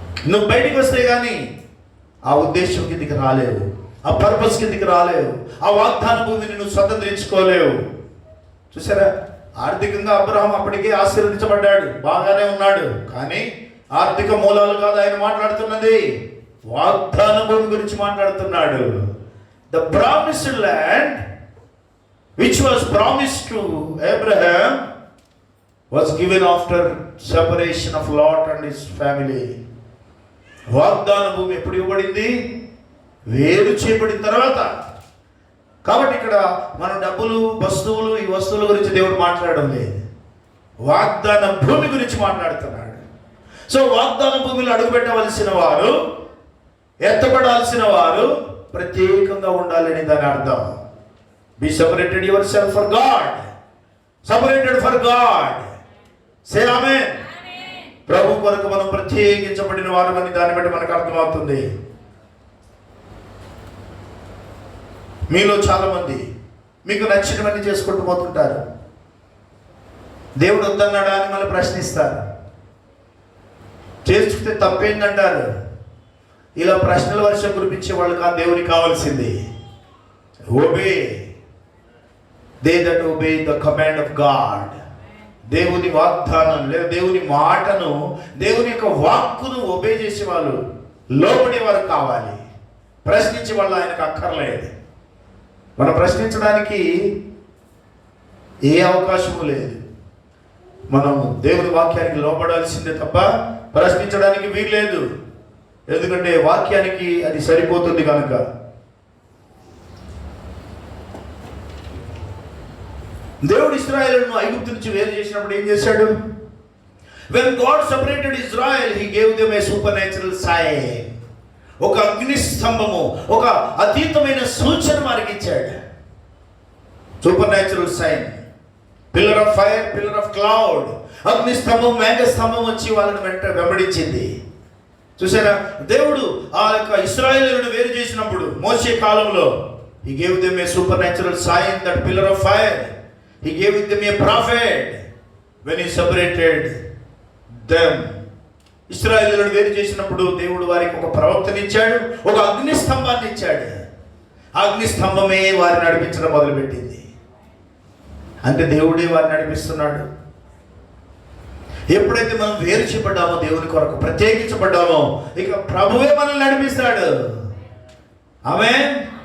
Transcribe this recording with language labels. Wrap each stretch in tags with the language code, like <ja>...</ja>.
<te>నువ్వు బయటికి వస్తే కానీ ఆ ఉద్దేశం కిందికి రాలేవు, ఆ పర్పస్ కిందికి రాలేవు, ఆ వాగ్దాన భూమిని నువ్వు స్వతంత్రించుకోలేవు. చూసారా, ఆర్థికంగా అబ్రహాం అప్పటికే ఆశీర్వదించబడ్డాడు, బాగానే ఉన్నాడు. కానీ ఆర్థిక మూలాలు కాదు ఆయన మాట్లాడుతున్నది, వాగ్దాన భూమి గురించి మాట్లాడుతున్నాడు.</te> <en>The promised land which was promised to Abraham was given after separation of Lot and his family.</en> <te>వాగ్దాన భూమి ఎప్పుడు ఇవ్వబడింది? వేరు చేయబడిన తర్వాత. కాబట్టి ఇక్కడ మన డబ్బులు, వస్తువులు, ఈ వస్తువుల గురించి దేవుడు మాట్లాడడం లేదు, వాగ్దాన భూమి గురించి మాట్లాడుతున్నాడు. సో వాగ్దాన భూమిలో అడుగుపెట్టవలసిన వారు, ఎత్తపడాల్సిన వారు ప్రత్యేకంగా ఉండాలని దాని అర్థం.</te> <en>Be separated yourself for God. Separated for God. Say amen.</en> <te>ప్రభు కొరకు మనం ప్రత్యేకించబడిన వారమని దాన్ని బట్టి మనకు అర్థమవుతుంది. మీలో చాలా మంది మీకు నచ్చినవన్నీ చేసుకుంటూ పోతుంటారు. దేవుడు వద్దన్నాడా అని మళ్ళీ ప్రశ్నిస్తారు. చేసుకుంటే తప్పేందంటారు. ఇలా ప్రశ్నల వర్షం కురిపించే వాళ్ళు కాదు దేవునికి కావాల్సింది.</te> <en>Obey. They that obey the command of God.</en> <te>దేవుని వాగ్దానం లేదా దేవుని మాటను, దేవుని యొక్క వాక్కును ఒబే చేసే వాళ్ళు, లోబడేవారు కావాలి. ప్రశ్నించే వాళ్ళు ఆయనకు అక్కర్లేదు. మనం ప్రశ్నించడానికి ఏ అవకాశము లేదు. మనం దేవుని వాక్యానికి లోబడాల్సిందే తప్ప ప్రశ్నించడానికి వీల్లేదు. ఎందుకంటే వాక్యానికి అది సరిపోతుంది కనుక. దేవుడు ఇశ్రాయేలును ఐగుప్తు నుంచి వేరు చేసినప్పుడు ఏం చేశాడు?</te> <en>When God separated Israel, he gave them a supernatural sign.</en> <te>ఒక అగ్ని స్తంభము, ఒక అతీతమైన సూచన వారికి ఇచ్చాడు.</te> <en>Supernatural sign. Pillar of fire, pillar of cloud.</en> <te>అగ్ని స్తంభం, మేఘ స్తంభం వచ్చి వాళ్ళని వెంబడించింది. చూసారా? దేవుడు ఆ యొక్క ఇశ్రాయేలును వేరు చేసినప్పుడు మోషే కాలంలో</te> <en>he gave them a supernatural sign, that pillar of fire. He gave them a prophet when he separated them.</en> <te>ఇశ్రాయేలును వేరు చేసినప్పుడు దేవుడు వారికి ఒక ప్రవక్తని ఇచ్చాడు, ఒక అగ్ని స్తంభాన్ని ఇచ్చాడు. అగ్ని స్తంభమే వారిని నడిపించడం మొదలుపెట్టింది. అంటే దేవుడే వారిని నడిపిస్తున్నాడు. ఎప్పుడైతే మనం వేరు చేయబడ్డామో, దేవుని కొరకు ప్రత్యేకించబడ్డామో, ఇక ప్రభువే మనల్ని నడిపిస్తాడు. ఆమేన్.</te>